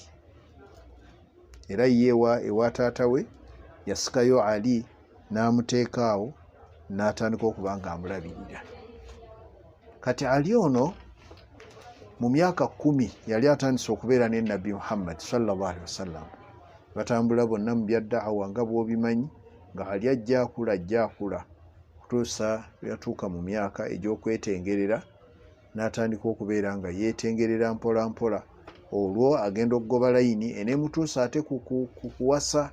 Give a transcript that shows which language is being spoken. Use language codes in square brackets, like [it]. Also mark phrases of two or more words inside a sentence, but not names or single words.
[lg] Era yeewa ewa taata we yasikayo Ali n'amuteeka awo n'atandika okuba nga amulabirira. Kati Ali ono mu myaka 10 yali atandise okubeera ne Nabbi Muhammad [ar] صلى الله عليه وسلم. [lg] Batambula bonna mu bya da'wa nga bw'obimanyi, nga Ali ajja akula kutuusa yatuuka mu myaka egy'okwetengerera, n'atandika okubeera nga yeetengerera mpola mpola. Olwo agenda okugoba layini eneemutuusa ate ku kuwasa.